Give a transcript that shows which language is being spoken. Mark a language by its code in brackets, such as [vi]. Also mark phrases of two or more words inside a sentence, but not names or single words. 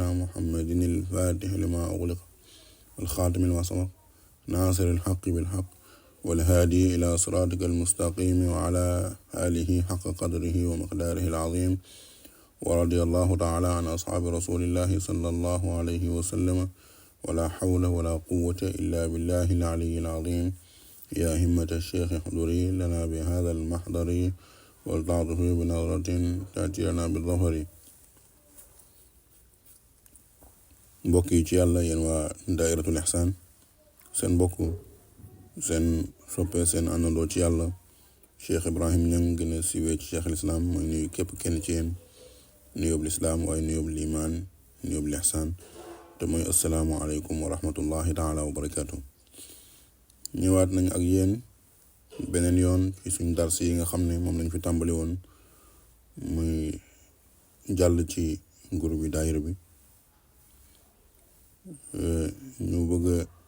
[ar] محمد الفاتح لما أغلق الخاتم لما سبق ناصر الحق بالحق والهادي إلى صراطك المستقيم وعلى آله حق قدره ومقداره العظيم ورضي الله تعالى عن أصحاب رسول الله صلى الله عليه وسلم ولا حول ولا قوة إلا بالله العلي العظيم يا همة الشيخ احضري لنا بهذا المحضر والتعطف بنظرة تأتي لنا بالظهر [wo] mbokk yi ci yàlla yéen waa daayiratul ihsaan seen mbokk seen soppe seen àndandoo ci yàlla Cheikh Ibrahim Niang gën a siiwee ci Cheikh al-Islam mooy nuyu képp kenn ci yéen nuyób lislaam waaye nuyób liimaan nuyób lihsaan te mooy [ar] السلام عليكم ورحمة الله تعالى وبركاته [wo] ñëwaat nañ ak yéen beneen yoon ci suñ dars yi nga xam ne moom lañ fi tàmbali woon muy jàll ci groupe bi daayira bi ñu bëgg a